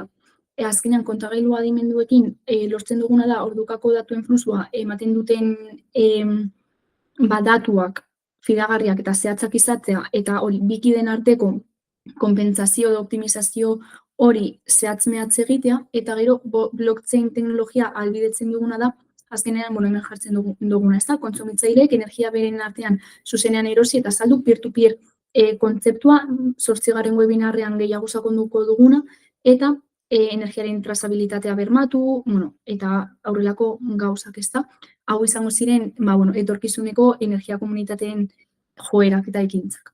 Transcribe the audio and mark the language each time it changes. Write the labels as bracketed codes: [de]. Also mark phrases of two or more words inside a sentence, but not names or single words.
[eu] Azkenean, kontagailu adimenduekin lortzen duguna da ordukako datuen flusua ematen duten datuak fidagarriak eta zehatzak izatea, eta hori bikiden arteko konpentsazio edo optimizazio hori zehatz-mehatz egitea, eta gero blockchain teknologia ahalbidetzen duguna da, azkenean, hemen jartzen duguna, ez da, kontsumitzaileek energia beren artean zuzenean erosi eta saldu peer-to-peer kontzeptua 8. webinarrean gehiago sakonduko duguna, eta energiaren trazabilitatea bermatu, eta aurrelako gauzak, ez da. Hau izango ziren, etorkizuneko energia komunitateen joerak eta ekintzak.